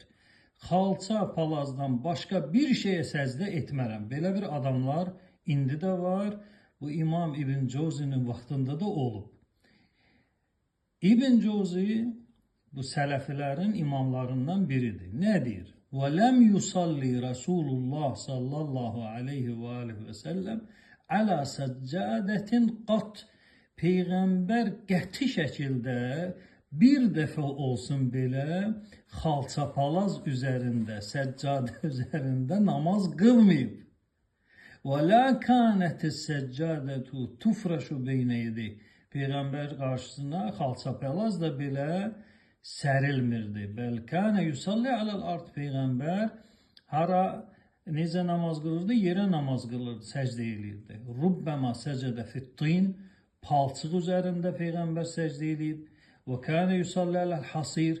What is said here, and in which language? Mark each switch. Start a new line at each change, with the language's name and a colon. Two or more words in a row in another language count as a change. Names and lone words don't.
Azerbaijani: Xalça palazdan başqa bir şeyə səcdə etmərəm. Belə bir adamlar indi də var. Bu İmam İbn Cəvzinin vaxtında da olub. İbn Cəvzi bu sələfilərin imamlarından biridir. Nə deyir?
Arabic: وَلَمْ يُصَلِّ رَسُولُ اللّٰهِ صلى الله عليه و عليه و سلم عَلَى سَجَّادَةٍ قَطْ.
Azerbaijani: Peyğəmbər qəti şəkildə bir dəfə olsun belə xalça palaz üzərində, səccadə üzərində namaz qılmayıb.
Arabic: وَلَا كَانَتِ السَّجَّادَةُ تُفْرَشُ بَيْنَ يَدَيْهِ.
Azerbaijani: Peyğəmbər qarşısına xalça palaz da belə sərilmirdi.
Arabic: بل كان يصلي على الأرض.
Azerbaijani: Peyğəmbər hara necə namaz qılırdı? Yerə namaz qılırdı, səcdə eləyirdi.
Arabic: ربما سجد في الطين.
Azerbaijani: Palçıq üzərində Peyğəmbər səcdə eləyib.
Arabic: و كان يصلي على الحصير.